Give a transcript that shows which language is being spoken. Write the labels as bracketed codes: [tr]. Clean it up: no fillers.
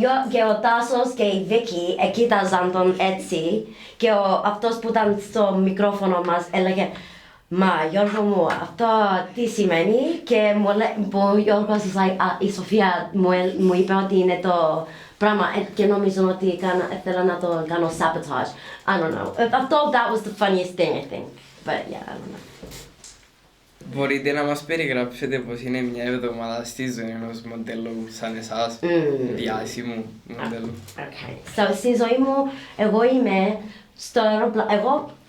[el] Και ο Τάσος και η Βίκη κοίταζαν τον έτσι και αυτός που ήταν στο μικρόφωνο μας έλεγε Μα Γιώργο μου, αυτό τι σημαίνει? Και ο Γιώργος η Σοφία μου είπε ότι είναι το πράγμα και νομίζω ότι θέλω να το κάνω sabotage. [en] I don't know. I thought that was the funniest thing, I think. But yeah, I don't know. [el] Μπορείτε να μας περιγράψετε πώς είναι μια εβδομάδα στη ζωή ενός μοντέλου σαν εσάς, διάσημου μοντέλου? [en] Okay. [el] So, στη ζωή μου, εγώ είμαι στο αεροπλάνο.